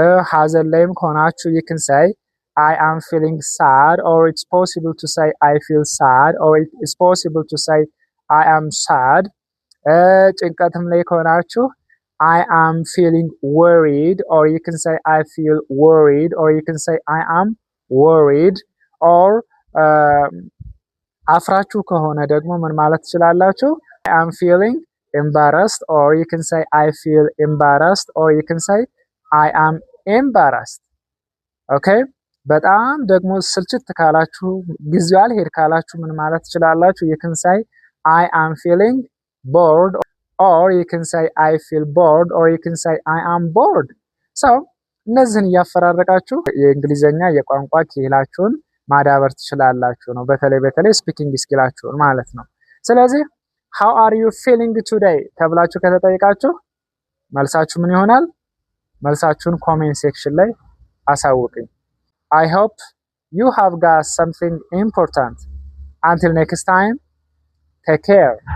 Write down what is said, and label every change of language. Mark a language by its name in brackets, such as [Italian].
[Amharic] ሐዘን ላይም ከሆናችሁ [English] you can say I am feeling sad, or it's possible to say I feel sad, or it's possible to say I am sad. [Amharic] ጭንቀትም ላይ ከሆናችሁ [English] I am feeling worried, or you can say I feel worried, or you can say I am worried. [Amharic] or አፍራችሁ ከሆነ ደግሞ ምን ማለት ትችላላችሁ? [English] I am feeling embarrassed, or you can say I feel embarrassed, or you can say I am embarrassed. [Amharic] okay በጣም ደግሞ ስልችት ካላችሁ ጊዜው አልሄድ ካላችሁ ምን ማለት ትችላላችሁ? [English] you can say I am feeling bored, or you can say I feel bored, or you can say I am bored. [Amharic] so እነዚህን እያፈራረቃችሁ የእንግሊዘኛ የቋንቋ ክህላችሁን ማዳበር ትችላላችሁ ነው። በተለይ ስፒኪንግ ስኪላችሁን ማለት ነው። ስለዚህ [English] how are you feeling today [Amharic] ተብላችሁ ከተጠየቃችሁ መልሳችሁ ምን ይሆናል? መልሳችሁን ኮሜንት ሴክሽን ላይ አሳውቁኝ። [English] I hope you have got something important. Until next time, take care.